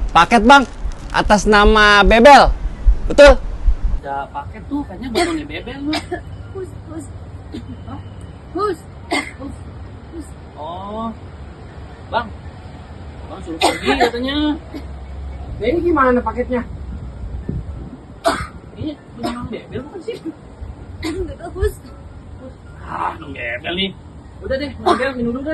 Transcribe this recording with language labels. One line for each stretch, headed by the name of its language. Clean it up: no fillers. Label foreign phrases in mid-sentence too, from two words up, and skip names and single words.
Indonesian: Paket bang, atas nama Bebel. Betul? Ada paket tuh, kayaknya bapaknya Bebel lu. Hus, hus. Hah? Hus. Hus. Hus. Oh, bang, bang suruh pergi katanya. Nah, ini gimana paketnya? Ini beneran Bebel bukan sih? Enggak tahu, Hus. Ah, Bang Bebel nih. Udah deh, Bang Bebel minum dulu deh.